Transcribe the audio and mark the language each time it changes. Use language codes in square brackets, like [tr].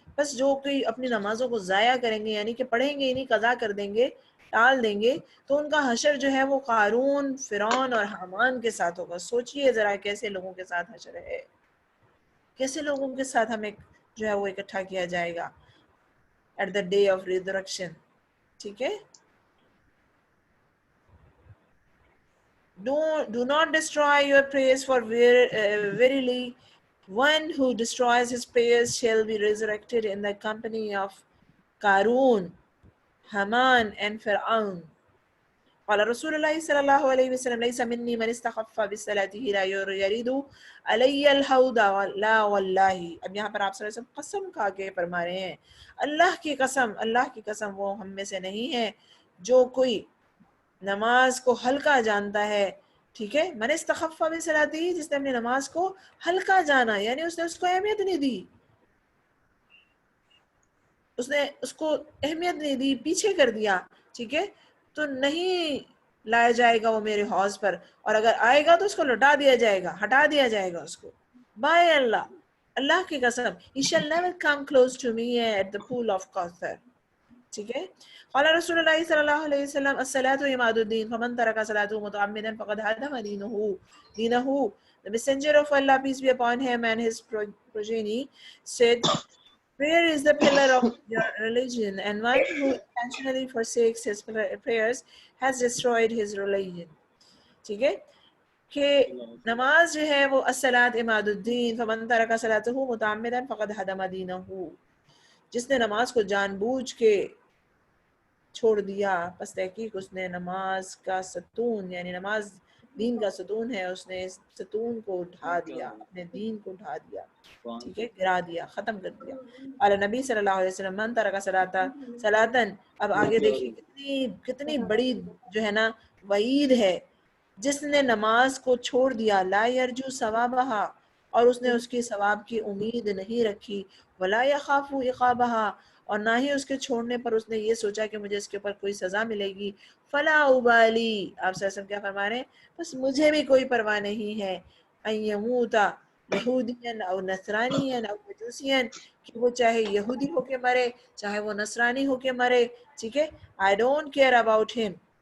[ur] بس جو کوئی اپنی نمازوں کو ضائع کریں گے، یعنی کہ پڑھیں گے نہیں، قضا کر دیں گے، ٹال دیں گے، تو ان کا حشر جو ہے وہ قارون، فرعون اور حامان کے ساتھ ہوگا. سوچئے ذرا کیسے لوگوں کے ساتھ حشر ہے، کیسے لوگوں کے ساتھ ہمیں جو ہے وہ اکٹھا کیا جائے گا [en] At the day of resurrection. [ur] ٹھیک ہے. [en] Do not destroy your prayers, for verily one who destroys his prayers shall be resurrected in the company of Qarun. Haman and Fir'aun. [ar] قال رسول الله صلى الله عليه وسلم ليس مني من استخف بصلاته لا يريد علي الحوض لا والله. [ur] اب یہاں پر آپ صلی اللہ علیہ وسلم قسم کھا کے فرما رہے ہیں، اللہ کی قسم وہ ہم میں سے نہیں ہے جو کوئی نماز کو ہلکا جانتا ہے. ٹھیک ہے، [ar] من استخف بصلاته، [ur] جس نے اپنی نماز کو ہلکا جانا، یعنی اس نے اس کو اہمیت نہیں دی، اس نے اس کو اہمیت نہیں دی، پیچھے کر دیا. ٹھیک ہے، تو نہیں لایا جائے گا وہ میرے حوض پر، اور اگر آئے گا تو اس کو لٹا دیا جائے گا، ہٹا دیا جائے گا اس کو. بائے اللہ کی قسم، [en] he shall never come close to me at the pool of Kauthar. [ur] ٹھیک ہے. [ar] قال رسول اللہ صلی اللہ علیہ وسلم الصلاة عماد الدین فمن ترک صلاته متعمدا فقد هدم دینہ. [en] The messenger of Allah, peace be upon him, and his progeny said, prayer is the pillar of your religion, and one who intentionally forsakes his prayers has destroyed his religion. [ur] ٹھیک ہے کہ نماز جو ہے وہ [ar] الصلاۃ عماد الدین فمن ترک صلاته متعمدا فقد هدم دینہ. [ur] جس نے نماز کو جان بوجھ کے چھوڑ دیا، پس تحقیق اس نے نماز کا ستون، یعنی نماز دین کا ستون ہے، اس نے اس ستون کو اٹھا دیا، اپنے دین کو اٹھا دیا. ٹھیک ہے، گرا دیا، ختم کر دیا. [ar] قال نبی صلی اللہ علیہ وسلم من ترک صلاتن. [ur] اب آگے دیکھیے کتنی بڑی جو ہے نا وعید ہے. جس نے نماز کو چھوڑ دیا، [ar] لا یرجو ثوابہا، [ur] اور اس نے اس کی ثواب کی امید نہیں رکھی، [ar] ولا یخاف عقابہا، [ur] اور نہ ہی اس کے چھوڑنے پر اس نے یہ سوچا کہ مجھے اس کے اوپر کوئی سزا ملے گی. [ar] فلا ابالی، [ur] آپ صلی اللہ علیہ وسلم کیا فرما رہے ہیں؟ بس مجھے بھی کوئی پرواہ نہیں ہے، [ar] ان یموتا یہودین او نصرانین او مجوسین، [ur] کہ وہ چاہے یہودی ہو کے مرے چاہے وہ نصرانی ہو کے مرے. ٹھیک ہے، [en] I don't care about him.